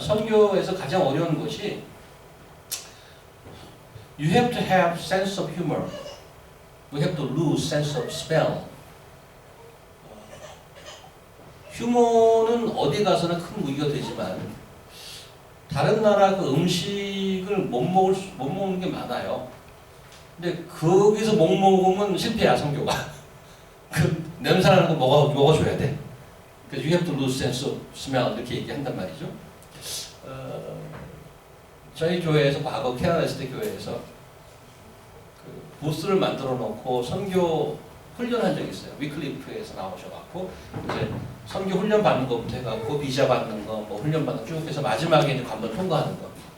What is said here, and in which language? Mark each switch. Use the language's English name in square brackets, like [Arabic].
[Korean] 선교에서 가장 어려운 것이 [English] You have to have sense of humor. We have to lose sense of smell. [Korean] 휴무는 어디 가서나 큰 무기가 되지만 다른 나라 그 음식을 못 먹는 게 많아요. 근데 거기서 못 먹으면 실패야, 선교가. 그 냄새나는 거 먹어줘야 돼. 그래서 [English] you have to lose sense of smell [Korean] 이렇게 얘기한단 말이죠. 저희 교회에서 과거 캐나다 있을 때 교회에서 그 부스를 만들어 놓고 선교 훈련한 적이 있어요. 위클리프에서 나오셔갖고 이제 선교 훈련 받는 것부터 해갖고 비자 받는 거, 뭐 훈련 받는 쭉 해서 마지막에 이제 관문 통과하는 거.